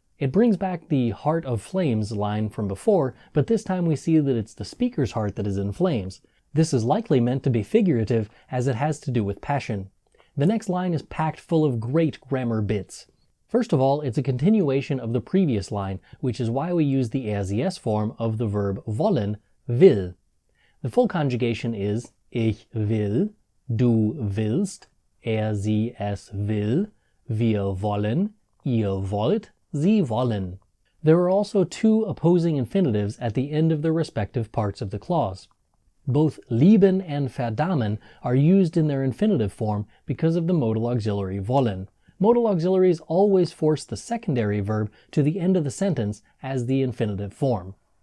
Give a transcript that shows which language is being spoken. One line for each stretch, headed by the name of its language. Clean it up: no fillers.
English: It brings back the heart of flames line from before, but this time we see that it's the speaker's heart that is in flames. This is likely meant to be figurative, as it has to do with passion. The next line is packed full of great grammar bits. First of all, it's a continuation of the previous line, which is why we use the ses form of the verb wollen, will. The full conjugation is
German: ich will, du willst, sie, es will, wir wollen, ihr wollt, sie wollen.
English: There are also two opposing infinitives at the end of the respective parts of the clause. Both lieben and verdammen are used in their infinitive form because of the modal auxiliary wollen. Modal auxiliaries always force the secondary verb to the end of the sentence as the infinitive form.